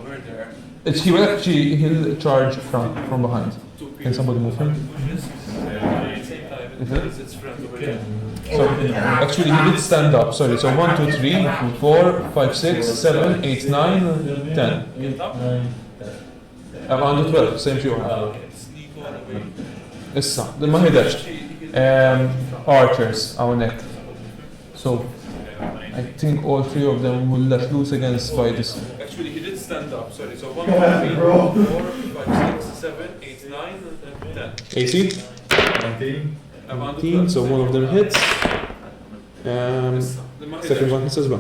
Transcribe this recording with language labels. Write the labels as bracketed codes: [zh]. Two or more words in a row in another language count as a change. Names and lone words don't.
[en] He'll charge from behind. Can somebody move him? So actually he did stand up, sorry, so 1, 2, 3, 4, 5, 6, 7, 8, 9, 10. Under 12, same as you have. [mt] Issa, ma ħidex. Archers, hawnhekk. [en] So I think all 3 of them will let loose against spiders. Actually, he did stand up, sorry. So 1, 2, 3, 4, 5, 6, 7, 8, 9, 10. AC? 19, so one of them hits. Second one hits as well.